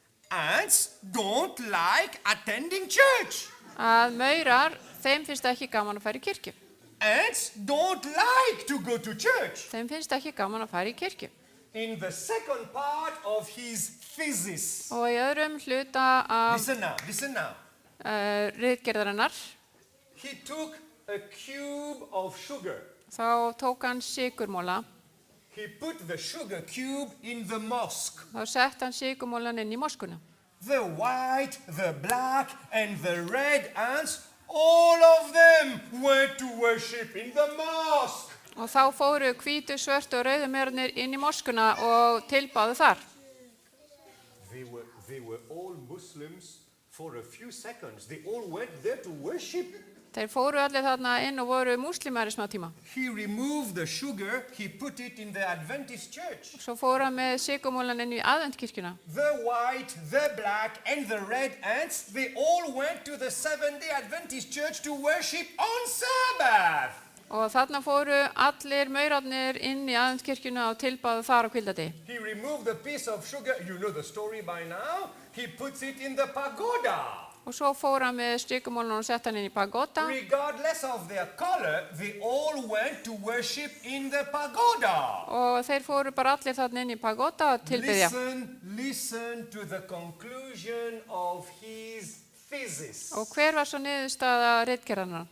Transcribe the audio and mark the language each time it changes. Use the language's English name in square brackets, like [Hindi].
[English] ants don't like attending church. [Icelandic] að maurar, þeim finnst ekki gaman að fara í kirkju. [English] Ants don't like to go to church. [Icelandic] Þeim finnst ekki gaman að fara í kirkju. [English] In the second part of his thesis, [Icelandic] Og í öðrum hluta af [English] listen now. [Icelandic] ritgerðarinnar, [English] He took a cube of sugar. [Icelandic] þá tók hann sykurmóla, [English] He put the sugar cube in the mosque. [Icelandic] þá sett hann sykurmólan inn í moskuna. [English] The white, the black, and the red ants, all of them went to worship in the mosque. [Icelandic] Og þá fóru hvítu, svörtu og rauðu maurarnir inn í moskuna og tilbáðu þar. [English] They were all Muslims for a few seconds. They all went there to worship. [Icelandic] Þeir fóru allir þarna inn og voru múslimar í smá tíma. [English] He removed the sugar, he put it in the Adventist church. [Icelandic] Svo fóru hann með sykurmólan inn í aðventkirkjuna. [English] The white, the black, and the red ants, they all went to the Seventh-day Adventist church to worship on Sabbath. [Icelandic] Og þarna fóru allir maurarnir inn í aðventkirkjuna og tilbáðu þar á hvíldardegi. [English] He removed the piece of sugar. You know the story by now. He puts it in the pagoda. [Icelandic] Og svo fór hann með sykurmólan og sett hann inn í pagoda. [English] Regardless of their color, they all went to worship in the pagoda. [Icelandic] Og þeir fóru bara allir þarna inn í pagoda og tilbyðja. [English] Listen to the conclusion of his thesis. [Icelandic] Og hver var svo niðurstaða ritgerðarinnar?